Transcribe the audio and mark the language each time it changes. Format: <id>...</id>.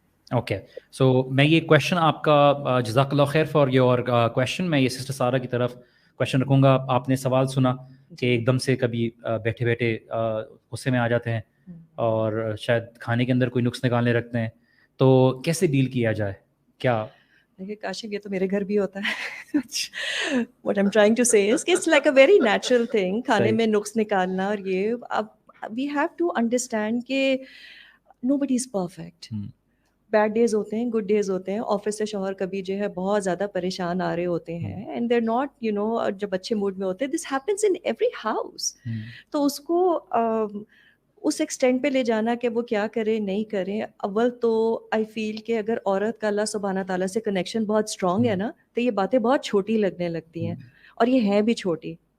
<ur>Okay so میں یہ question آپ کا, جزاک اللہ خیر فار یور کویشچن, میں یہ سسٹر سارہ کی طرف کویشچن رکھوں گا. آپ نے سوال سنا کہ ایک دم سے کبھی بیٹھے بیٹھے غصے میں آ جاتے ہیں اور شاید کھانے کے اندر کوئی نقص نکالنے رکھتے ہیں, تو کیسے ڈیل کیا جائے؟ کیا دیکھیے کاشف, یہ تو میرے گھر بھی ہوتا ہے.</ur> <en>What I'm trying to say is کہ it's like a very natural thing,</en> <ur>کھانے میں نقص نکالنا. اور یہ اب</ur> <en>we have to understand کہ nobody is perfect.</en> <ur>Bad days ہوتے ہیں, گڈ ڈیز ہوتے ہیں. آفس سے شوہر کبھی جو ہے بہت زیادہ پریشان آ رہے ہوتے ہیں</ur> <en>and there not you know,</en> <ur>جب اچھے موڈ میں ہوتے ہیں.</ur> <en>This happens in every house.</en> <ur>تو اس کو اس ایکسٹینٹ پہ لے جانا کہ وہ کیا کرے نہیں کرے. اول تو آئی فیل کہ اگر عورت کا اللہ سبحانہ تعالیٰ سے کنیکشن بہت اسٹرانگ ہے نا, تو یہ باتیں بہت چھوٹی لگنے لگتی ہیں, اور یہ ہیں بھی چھوٹی.</ur>